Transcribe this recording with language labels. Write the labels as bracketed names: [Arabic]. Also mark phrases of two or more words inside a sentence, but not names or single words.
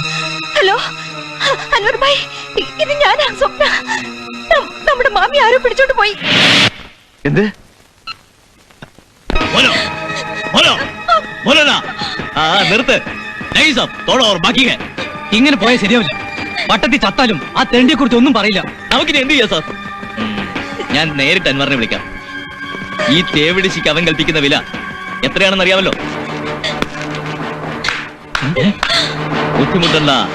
[Malayalam] ഹലോ അൻവർ ഭായ്, ഇത് ഞാനാ സ്വപ്ന. നമ്മുടെ മാമി ആരോ പിടിച്ചോണ്ട് പോയി. എന്ത്? [Hindi] बोलो ना നിർത്ത് नहीं साहब थोड़ा और बाकी है [Malayalam] ഇങ്ങനെ പോയാൽ ശരിയാവില്ല. വട്ടത്തിൽ ചത്താലും ആ തെണ്ടിയെ കുറിച്ച് ഒന്നും പറയില്ല. നമുക്കിനി എന്ത് ചെയ്യാം സാർ ഞാൻ നേരിട്ട് അൻവറിനെ വിളിക്കാം. ഈ തേവിടിശിക്ക് അവൻ കൽപ്പിക്കുന്ന വില എത്രയാണെന്ന് അറിയാമല്ലോ. ബുദ്ധിമുട്ടല്ല.